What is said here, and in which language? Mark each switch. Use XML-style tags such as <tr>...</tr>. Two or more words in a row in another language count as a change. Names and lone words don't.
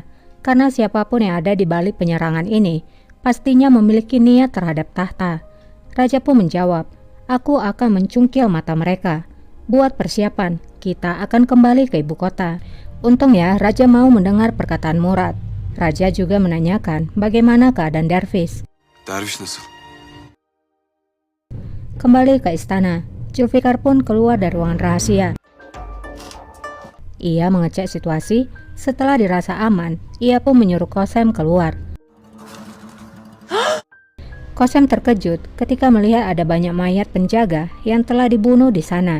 <id>Karena siapapun yang ada di balik penyerangan ini, pastinya memiliki niat terhadap tahta. Raja pun menjawab, aku akan mencungkil mata mereka. Buat persiapan, kita akan kembali ke ibu kota. Untung ya, Raja mau mendengar perkataan Murad. Raja juga menanyakan bagaimana keadaan Dervish.</id> <tr>Dervish nasıl?</tr> <id>Kembali ke istana, Zulfikar pun keluar dari ruangan rahasia. Ia mengecek situasi. Setelah dirasa aman, ia pun menyuruh Qasem keluar. Qasem terkejut ketika melihat ada banyak mayat penjaga yang telah dibunuh di sana.</id>